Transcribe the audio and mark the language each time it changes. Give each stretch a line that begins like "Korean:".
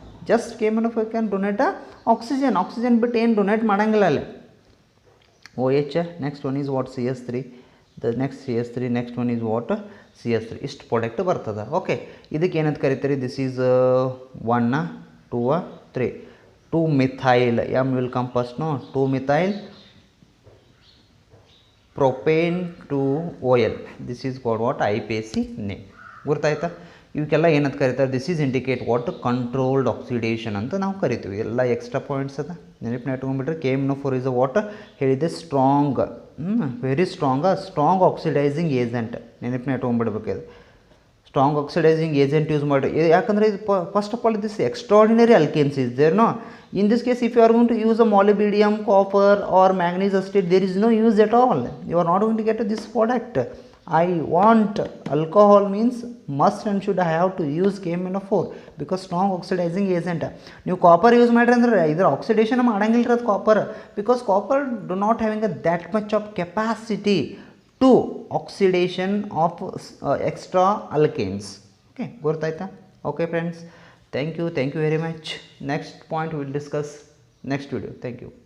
Kannada: Just KMnO4 can donate oxygen ಬಿಟ್ಟು ಏನು donate ಮಾಡೋಂಗಿಲ್ಲ ಅಲ್ಲಿ.
English: OH, next one is what, CH3, the next CH3, next one is what, CH3.
Kannada: ಇಷ್ಟು product ಬರ್ತದೆ. Okay, ಇದಕ್ಕೆ ಏನಂತ ಕರಿತೀರಿ, this is 1 2 3 2-methyl.
English: M will come first, no, 2-methyl propane to OL. This is called what, IPAC name.
Kannada: ಗುರ್ತಾಯ್ತಾ? ಇವಕ್ಕೆಲ್ಲ ಏನಂತ ಕರೀತಾರೆ,
English: this is indicate what,
Kannada: controlled oxidation ಅಂತ ನಾವು ಕರಿತೀವಿ. ಎಲ್ಲ ಎಕ್ಸ್ಟ್ರಾ ಪಾಯಿಂಟ್ಸ್ ಅದ, ನೆನಪಿನ ಇಟ್ಕೊಂಡ್ಬಿಟ್ರೆ. KMnO4 ಇಸ್ ಅ ವಾಟ್ ಹೇಳಿದೆ, strong, very strong oxidising agent. ನೆನಪಿನ ಇಟ್ಕೊಂಡ್ಬಿಡ್ಬೇಕು. ಇದು ಸ್ಟ್ರಾಂಗ್ ಆಕ್ಸಿಡೈಸಿಂಗ್ ಏಜೆಂಟ್ ಯೂಸ್ ಮಾಡಿ. ಯಾಕಂದರೆ ಇದು
English: First of all this extraordinary alkanes is there, no. In this case, if you are going to use a molybdenum, copper or manganese acetate, there is no use at all. You are not going to get this product. I want alcohol means must and should I have to use KMnO4 because strong oxidizing agent.
Kannada: ನೀವು copper use ಮಾಡಿರಿ ಅಂದ್ರೆ ಇದರ oxidation ಮಾಡಂಗಿಲ್ಲ ಅದು copper,
English: Because copper do not having a that much of capacity to oxidation of extra alkanes.
Kannada: Okay, ಗೊತ್ತಾಯ್ತಾ?
English: Okay friends, thank you very much. Next point we will discuss next video. Thank you.